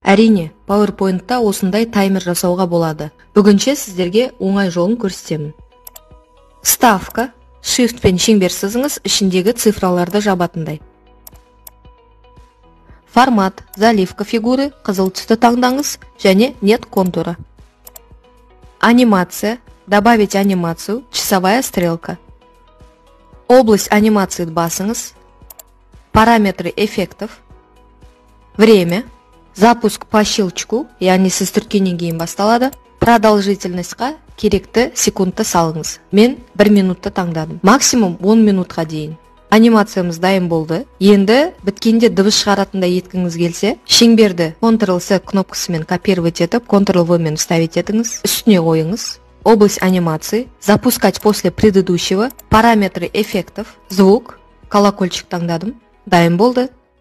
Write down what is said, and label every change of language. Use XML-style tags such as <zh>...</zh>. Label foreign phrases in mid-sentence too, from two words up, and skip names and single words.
<kk>Әрине, PowerPoint-та осындай таймер жасауға болады. Бүгінше сіздерге оңай жолын көрсетемін. Ставка, Shift пен шеңбер сызыңыз ішіндегі цифраларды жабатындай. Формат,</kk> <ru>заливка фигуры,</ru> <kk>қызыл түсті таңдаңыз және</kk> <ru>нет контура. Анимация, добавить анимацию, часовая стрелка. Область анимации</ru> <kk>басыңыз.</kk> <ru>Параметры эффектов. Время. Запуск по щелчку,</ru> <kk>яғни сіз түрткеннен кейін басталады. Продолжительностьқа керекті секундты салыңыз. Мен 1 минутты таңдадым. Максимум 10 минутқа дейін. Анимациямыз дайын болды. Енді біткенде дыбыс шығаратындай еткіңіз келсе, шеңберді Ctrl-C кнопкасымен копировать етіп, Ctrl-V мен вставить етіңіз. Үстіне қойыңыз.</kk> <ru>Область анимации. Запускать после предыдущего. Параметры эффектов. Звук. Колокольчик таңдадым.</ru> <kk>Дайын болды.</kk>